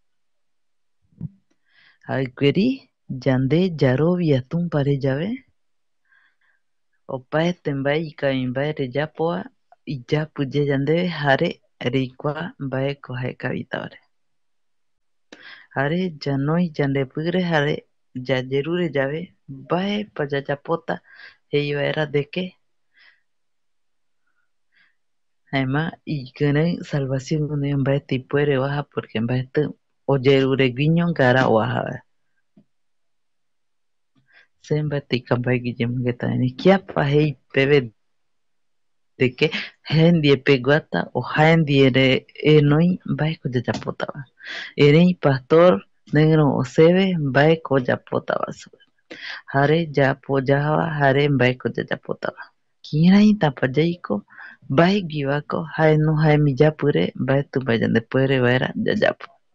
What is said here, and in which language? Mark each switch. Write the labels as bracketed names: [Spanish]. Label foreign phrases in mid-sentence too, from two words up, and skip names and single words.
[Eastern Bolivian Guaraní] Jaikueri yande yarovia Tumpare yave opaete mbae ikavimbae reyapova iyapɨye yandeve jare reikua mbaeko jae kavitavare. Jare ñanoi yandepɨre jare yayerure yave mbaepa yayapota jei vaera [Spanish] de que [Eastern Bolivian Guaraní] jaema ikirei salvación guinoi mbaeti ipuere oaja porque mbaeti oyerureguiño ngara oajava. Se mbaeti aikua mbaegui iyemongueta erei kiapa jei peve [Spanish] de que [Eastern Bolivian Guaraní] jae ndie peguata o jae ndiere enoi mbaeko yayapotava. Erei pastor neiro oseve mbaeko oyapotava supe. Jare yapojava jare mbaeko yayapotava. Kiraitapa yaiko mbaeguivako jaeno jaemi yapɨre mbaeti mbae yandepuere vaera yayapo.